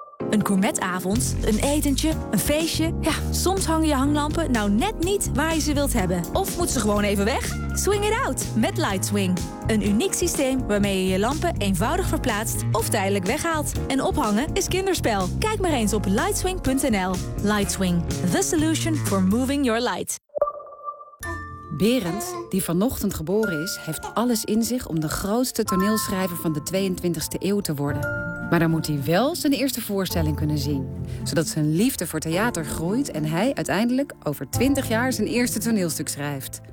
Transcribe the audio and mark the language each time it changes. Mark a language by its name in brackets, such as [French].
[Dutch] Een gourmetavond, een etentje, een feestje. Ja, soms hangen je hanglampen nou net niet waar je ze wilt hebben. Of moet ze gewoon even weg? [English] Swing it out [Dutch] met LightSwing. Een uniek systeem waarmee je je lampen eenvoudig verplaatst of tijdelijk weghaalt. En ophangen is kinderspel. Kijk maar eens op lightswing.nl. [English] LightSwing, the solution for moving your light. [Dutch] Berend, die vanochtend geboren is, heeft alles in zich om de grootste toneelschrijver van de 22e eeuw te worden. Maar dan moet hij wel zijn eerste voorstelling kunnen zien. Zodat zijn liefde voor theater groeit en hij uiteindelijk over 20 jaar zijn eerste toneelstuk schrijft.